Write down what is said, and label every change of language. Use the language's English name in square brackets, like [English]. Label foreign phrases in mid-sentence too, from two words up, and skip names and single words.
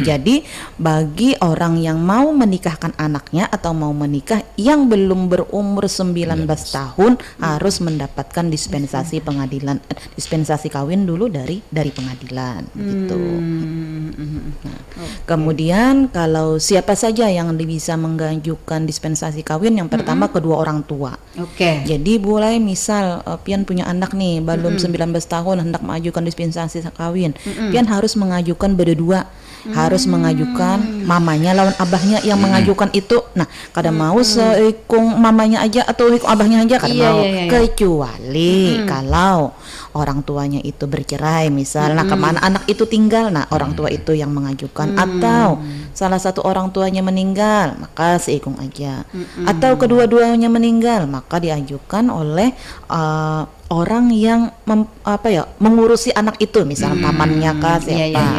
[Indonesian] Jadi bagi orang yang mau menikahkan anaknya atau mau menikah yang belum berumur 19 tahun harus mendapatkan dispensasi pengadilan, dispensasi kawin dulu dari pengadilan gitu. Kemudian kalau siapa saja yang bisa mengajukan dispensasi kawin, yang pertama kedua orang tua. Jadi boleh misal pian punya anak nih belum 19 tahun hendak mengajukan dispensasi kawin, pian harus mengajukan berdua. Harus mengajukan [Banjar] mamanya lawan abahnya [Indonesian] yang mengajukan itu. [Banjar] Nah, kada mau seikung mamanya aja atau ikung abahnya aja kada mau. [Indonesian] Kecuali kalau orang tuanya itu bercerai misal, nah kemana anak itu tinggal, nah orang tua itu yang mengajukan. Atau salah satu orang tuanya meninggal, maka [Banjar] seikung aja. [Indonesian] Atau kedua-duanya meninggal, maka diajukan oleh orang yang mengurusi anak itu, misal pamannya kah siapa,